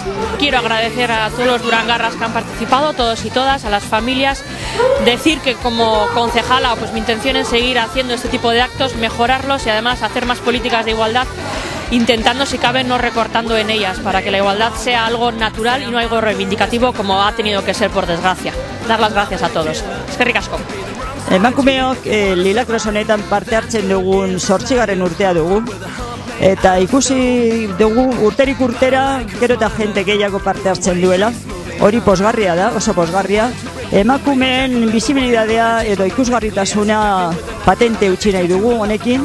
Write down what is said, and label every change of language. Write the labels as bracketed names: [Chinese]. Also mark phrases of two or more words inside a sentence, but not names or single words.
[Spanish] Quiero agradecer a todos los durangarras que han participado, todos y todas, a las familias, decir que como concejala pues mi intención es seguir haciendo este tipo de actos, mejorarlos y además hacer más políticas de igualdad, intentando si cabe no recortando en ellas, para que la igualdad sea algo natural y no algo reivindicativo como ha tenido que ser por desgracia. Dar las gracias a todos. [Basque] Eskerrik asko. Emakumeok Lila Cross honetan parte hartzen dugun 8. urtea dugu. Eta ikusi dugu urterik urtera gero eta jente gehiago parte hartzen duela. Hori pozgarria da, oso pozgarria. Emakumeen bizibilitatea edo ikusgarritasuna patente utzi nahi dugu honekin.